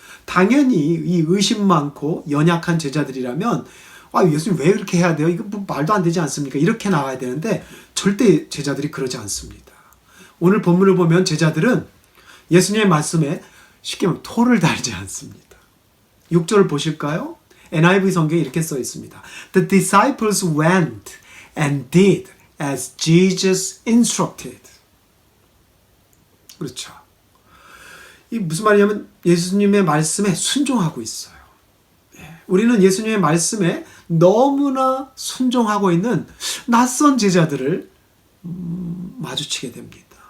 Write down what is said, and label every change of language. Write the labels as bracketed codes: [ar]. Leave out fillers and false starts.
[ko] 당연히 이 의심 많고 연약한 제자들이라면 예수님 왜 이렇게 해야 돼요? 이거 뭐 말도 안 되지 않습니까? 이렇게 나가야 되는데 절대 제자들이 그러지 않습니다. 오늘 본문을 보면 제자들은 예수님의 말씀에 쉽게 말하면 토를 달지 않습니다. 6절을 보실까요? NIV 성경에 이렇게 써 있습니다. [en] The disciples went and did as Jesus instructed. [ko] 그렇죠. 이 무슨 말이냐면 예수님의 말씀에 순종하고 있어요. 우리는 예수님의 말씀에 너무나 순종하고 있는 낯선 제자들을 마주치게 됩니다.